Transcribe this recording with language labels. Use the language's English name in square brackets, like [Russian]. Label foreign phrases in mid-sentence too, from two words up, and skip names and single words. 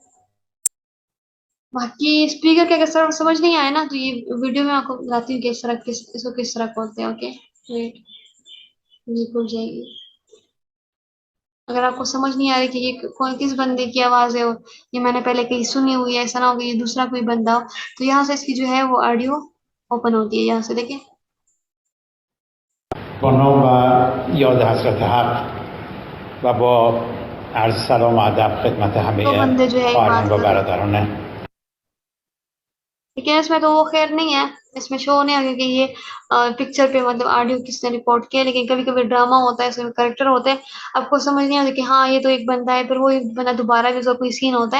[Hindi] बाकी स्पीकर के अगर समझ नहीं आया ना, तो ये वीडियो में आपको बताती हूँ किस तरह, इसको किस तरह खोलते हैं। ओके, वेट, ये खुल जाएगी। अगर आपको समझ नहीं आ रही कि ये कौन किस बंदे की आवाज है, और ये मैंने पहले कहीं सुनी हुई है, ऐसा ना हो कि ये दूसरा कोई बंदा हो, तो यहाँ से इसकी जो है वो [English] audio open [Hindi] होती है, यहाँ से देखिए। [Persian] با نام و یاد حضرت حق و با عرض سلام و ادب خدمت [Hindi] तो [Persian] همه [Hindi] बंदे जो है [Persian] خواهران [Hindi] बात [Persian] و [Hindi] कर रहे हैं, [Persian] برادران. [Hindi] लेकिन इसमें तो वो खैर नहीं है, इसमें शो नहीं है, क्योंकि ये पिक्चर पे मतलब ऑडियो किसने रिकॉर्ड किया। लेकिन कभी कभी ड्रामा होता है, इसमें करेक्टर होते हैं, आपको समझ नहीं आता कि हाँ ये तो एक बंदा है, फिर वो एक बंदा दोबारा भी उसका कोई सीन होता है।